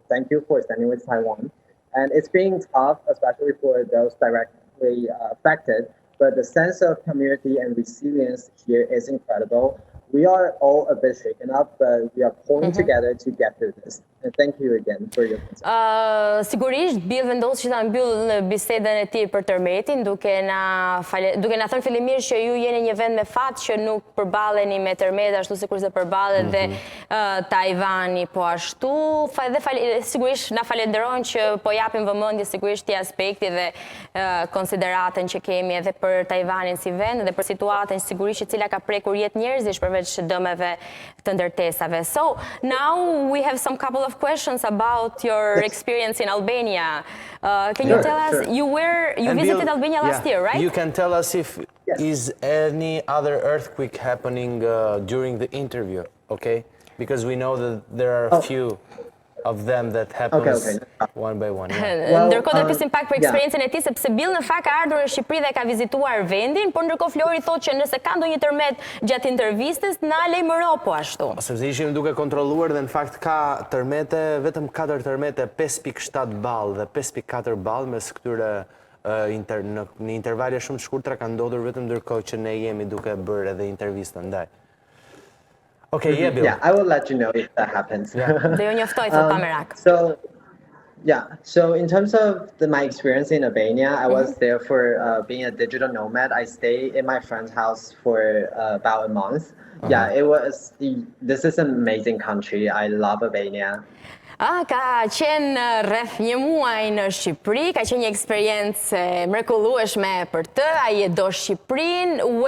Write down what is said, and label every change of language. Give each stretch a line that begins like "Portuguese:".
English: Thank you for standing with Taiwan. And it's being tough, especially for those directly affected, but the sense of community and resilience here is incredible. We are all a bit shaken up, but we are pulling together to get through this. And thank you again for your concern.
Albanian: Sigurisht, Bill vendos që ta mbyll në bisedën e tij për tërmetin, duke na thënë fillimisht që ju jeni një vend me fat që nuk përballeni me tërmet ashtu sikur se përballet dhe Tajvani po ashtu. Dhe sigurisht na falenderojnë që po japim vëmendje sigurisht këtij aspekti dhe konsideratën që kemi edhe për Tajvanin si vend dhe për situatën sigurisht që cila ka prekur jetë njerëzish përveç dëmeve të ndërtesave.
English: So now we have some couple of questions about your experience in Albania. Can you tell us, you visited Albania last year, right? You can tell us if is any other earthquake happening during the interview, okay? Because we know that there are a few of them that happens one by one.
Albanian: Ndërkohë do pyesim pak për eksperiencën e tij, sepse Bill në fakt ka ardhur në Shqipëri dhe ka vizituar vendin, por ndërkohë Flori thotë që nëse ka ndonjë tërmet gjatë intervistës, na lajmëro po ashtu. Sepse ishim duke kontrolluar dhe në fakt ka tërmete, vetëm 4 tërmete, 5.7 ballë dhe 5.4 ballë mes këtyre në intervale shumë të shkurtra ka ndodhur vetëm ndërkohë që ne jemi duke bërë edhe intervistën ndaj.
English: Okay, yeah, Bill. Yeah, I will let you know if that happens.
Albanian: Dhe ju njoftoj thot pa merak.
English: So in terms of my experience in Albania, I was there for being a digital nomad. I stayed in my friend's house for about a month. Yeah, this is an amazing country. I love Albania.
Albanian: Ka qenë rreth një muaj në Shqipëri, ka qenë një eksperiencë mrekullueshme për të, ai e do Shqipërinë.